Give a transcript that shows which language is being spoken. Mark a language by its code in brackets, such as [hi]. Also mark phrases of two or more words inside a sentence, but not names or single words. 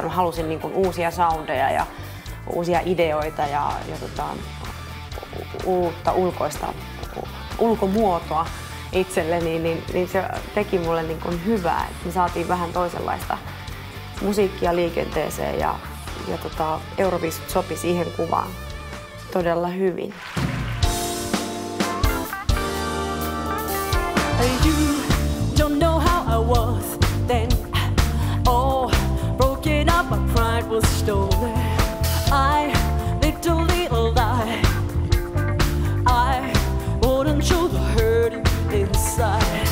[fi] Mä halusin niin kuin uusia soundeja ja uusia ideoita ja uutta ulkomuotoa itselleni, niin se teki mulle niin kuin hyvää, että me saatiin vähän toisenlaista musiikkia liikenteeseen ja Euroviisut sopi siihen kuvaan todella hyvin. [en] You don't know how I was then. Oh, broken up, my pride was stolen. I lived a little lie. I wouldn't show the hurt inside.